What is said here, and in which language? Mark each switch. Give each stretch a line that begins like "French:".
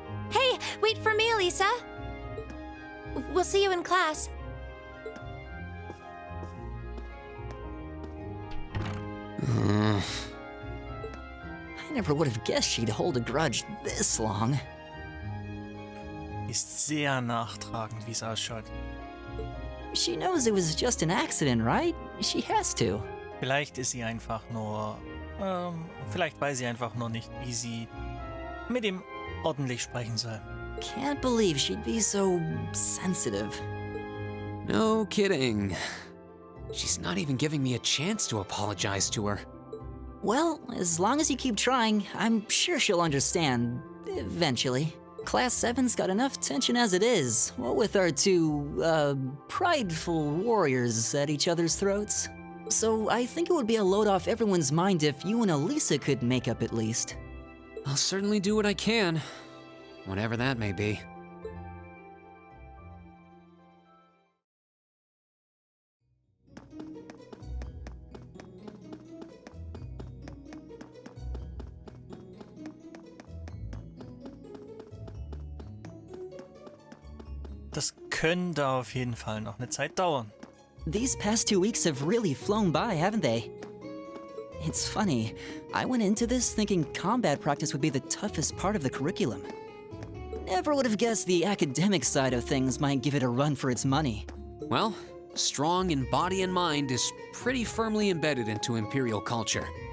English: Hey, wait for me, Elisa. We'll see you in class. I never would have guessed she'd hold a grudge this long.
German: Ist sehr nachtragend, wie es ausschaut.
English: She knows it was just an accident, right? She has to.
German: Vielleicht ist sie einfach nur... vielleicht weiß sie einfach nur nicht, wie sie mit ihm ordentlich sprechen soll.
English: Can't believe she'd be so sensitive. No kidding. She's not even giving me a chance to apologize to her. Well, as long as you keep trying, I'm sure she'll understand. Eventually. Class 7's got enough tension as it is, what with our two, prideful warriors at each other's throats. So I think it would be a load off everyone's mind if you and Elisa could make up at least. I'll certainly do what I can, whatever that may be.
German: Das könnte auf jeden Fall noch eine Zeit dauern.
English: These past 2 weeks have really flown by, haven't they? It's funny, I went into this thinking combat practice would be the toughest part of the curriculum. Never would have guessed the academic side of things might give it a run for its money. Well, strong in body and mind is pretty firmly embedded into Imperial culture.